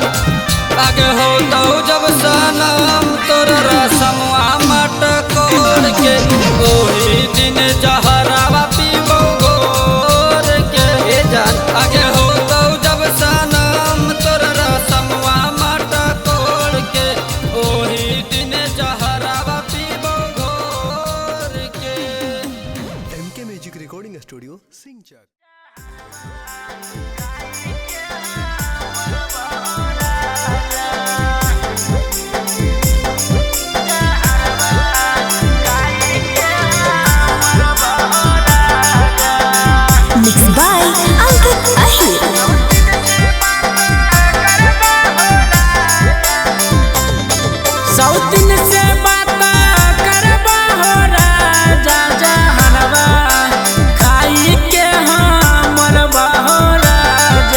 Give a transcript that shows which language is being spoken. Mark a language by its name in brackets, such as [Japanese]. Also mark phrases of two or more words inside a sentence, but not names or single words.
[Bhojpuri] आगे हो तो जब सनम तोर रसमवा मटकोर के ओही दिन जहरावा पीबो घोर के। ए जान आगे हो तो जब सनम तोर रसमवा मटकोर के ओही दिन जहरावा पीबो घोर के। [English] MK Music Recording Studio, Singchak. Mixed by Ankit Ahir. [Bhojpuri] सौतिन से बात करबा हो राजा जहरवा खाई के हमर बहो राजा।